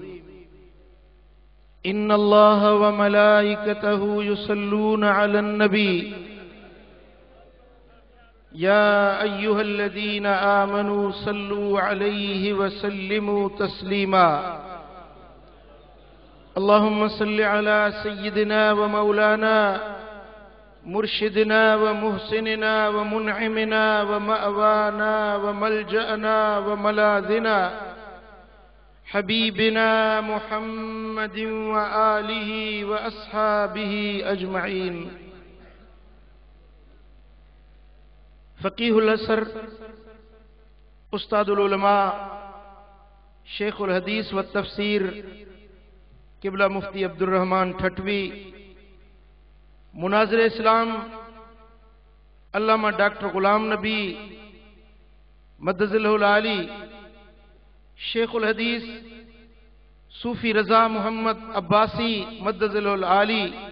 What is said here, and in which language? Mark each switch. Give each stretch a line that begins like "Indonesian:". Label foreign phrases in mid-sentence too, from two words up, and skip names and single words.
Arabic: إن الله وملائكته يصلون على النبي يا أيها الذين آمنوا صلوا عليه وسلموا تسليما. اللهم صل على سيدنا ومولانا مرشدنا ومحسننا ومنعمنا ومأوانا وملجأنا وملاذنا حبيبنا محمد وآله وأصحابه أجمعين.
Urdu: فقیہ الازہر استاد العلماء شیخ الحدیث والتفسیر قبلہ مفتی عبد الرحمن ٹھٹوی، مناظر اسلام علامہ ڈاکٹر غلام نبی مدظ اللہ العالی، شیخ الحدیث صوفی رضا محمد عباسی مدظ اللہ العالی،